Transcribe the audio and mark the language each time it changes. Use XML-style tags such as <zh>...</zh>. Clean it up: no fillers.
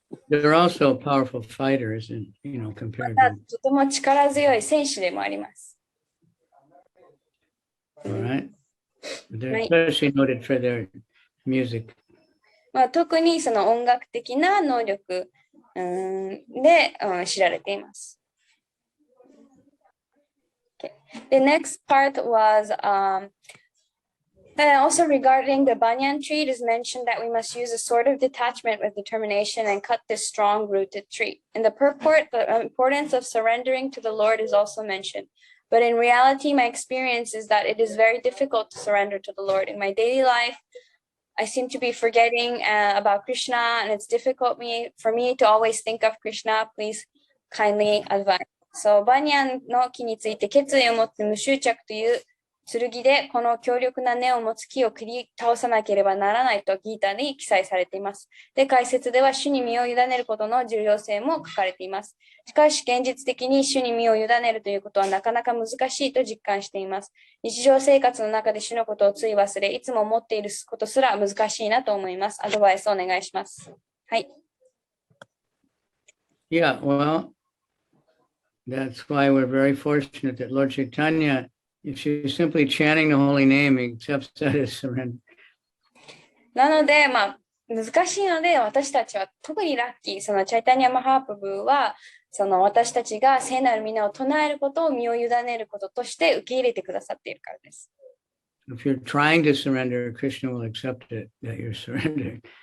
<en>They're also powerful fighters, compared to.</en> <ja>とても力強い選手でもあります。</ja> <en>All right. They're especially noted for their music.</en> <ja>特にその音楽的な能力で知られています。</ja> <en>Okay. The next part was also regarding the banyan tree, it is mentioned that we must use a sort of detachment with determination and cut this strong-rooted tree. In the purport, the importance of surrendering to the Lord is also mentioned. But in reality, my experience is that it is very difficult to surrender to the Lord. In my daily life, I seem to be forgetting about Krishna, and it's difficult for me to always think of Krishna. Please kindly advise.</en> <ja>So, バニャンの木について決意を持って無執着という剣でこの強力な根を持つ木を切り倒さなければならないとギータに記載されています。で、解説では主に身を委ねることの重要性も書かれています。しかし現実的に主に身を委ねるということはなかなか難しいと実感しています。日常生活の中で主のことをつい忘れ、いつも思っていることすら難しいなと思います。アドバイスをお願いします。はい。</ja> <en>Yeah, well, that's why we're very fortunate that Lord Chaitanya, if she's simply chanting the holy name, he accepts that as surrender.</en> <ja>なので、難しいので、私たちは特にラッキー、そのチャイタニア・マハープブは、私たちが聖なる皆を唱えることを身を委ねることとして受け入れてくださっているからです。</ja> <en>If you're trying to surrender, Krishna will accept it that you're surrendering.</en>